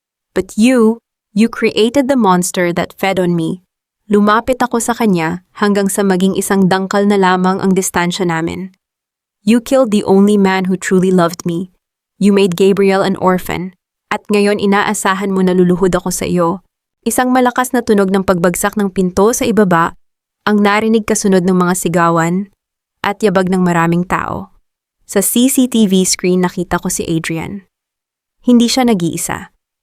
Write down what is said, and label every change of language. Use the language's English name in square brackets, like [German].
[English] But you created the monster that fed on me. [Filipino] Lumapit ako sa kanya hanggang sa maging isang dangkal na lamang ang distansya namin. [English] You killed the only man who truly loved me. You made Gabriel an orphan, [Filipino] at ngayon inaasahan mo na luluhod ako sa iyo. Isang malakas na tunog ng pagbagsak ng pinto sa ibaba, ang narinig kasunod ng mga sigawan, at yabag ng maraming tao. Sa CCTV screen nakita ko si Adrian. Hindi siya nag-iisa.